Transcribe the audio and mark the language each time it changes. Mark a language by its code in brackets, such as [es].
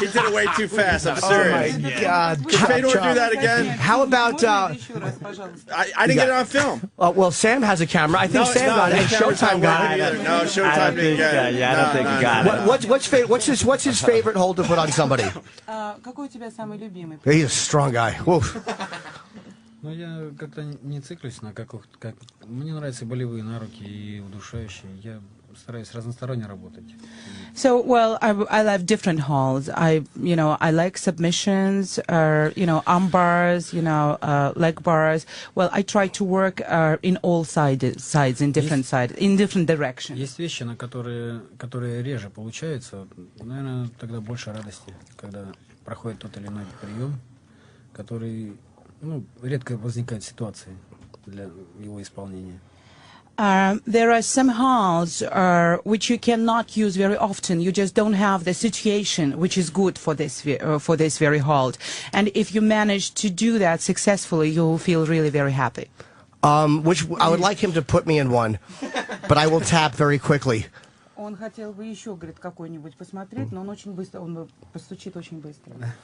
[en] He did it way too fast. I'm serious. Oh, my God. Can Fedor do that again? How about? I didn't get it on film. Well, Sam has a camera. I think Sam got it. Showtime got it. No, Showtime didn't get it. I don't think you got it. What's his favorite hold to put on somebody? [ru] Какой у тебя самый любимый? [en] He's a strong guy. Whoa. [ru] Ну, я как-то не циклюсь на как мне нравятся болевые на руки и удушающие. Я стараюсь разносторонне работать. [en] So, well, I love different holds. I like submissions, arm bars, leg bars. Well, I try to work in all sides, in different sides, in different directions. [ru] Есть вещи, на которые реже получаются. Наверное, тогда больше радости, когда проходит тот или иной прием, который, редко возникает ситуации для его исполнения. [en] There are some holds which you cannot use very often. You just don't have the situation which is good for this very hold. And if you manage to do that successfully, you'll feel really very happy. Which I would like him to put me in one, but I will tap very quickly. [ru] Он хотел бы еще, говорит, какой-нибудь посмотреть, но он очень быстро, он постучит очень быстро.